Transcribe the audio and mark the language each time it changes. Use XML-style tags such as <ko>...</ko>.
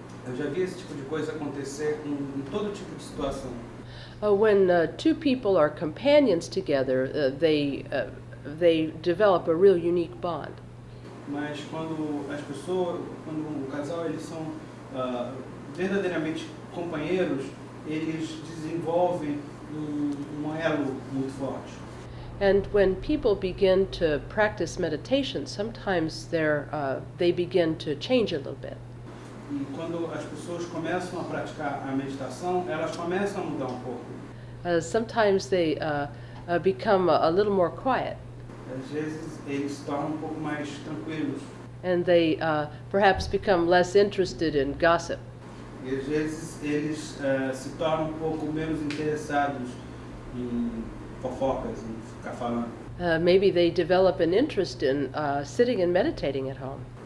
<pt>Eu já vi esse tipo de coisa acontecer em todo tipo de situação.</pt> <en>When two people are companions together, they develop a real unique bond.</en> <pt>Mas quando as pessoas, quando um casal, eles são verdadeiramente companheiros, eles desenvolvem um elo muito forte.</pt> <en>And when people begin to practice meditation, sometimes they begin to change a little bit.</en> <pt>E quando as pessoas começam a praticar a meditação, elas começam a mudar um pouco.</pt> <en>Sometimes they become a little more quiet,</en> <pt>Às vezes eles se tornam um pouco mais tranquilos.</pt> <en>and they perhaps become less interested in gossip.</en> <pt>E às vezes eles se tornam um pouco menos interessados em fofocas, em ficar falando.</pt> <en>Maybe they develop an interest in sitting and meditating at home.</en>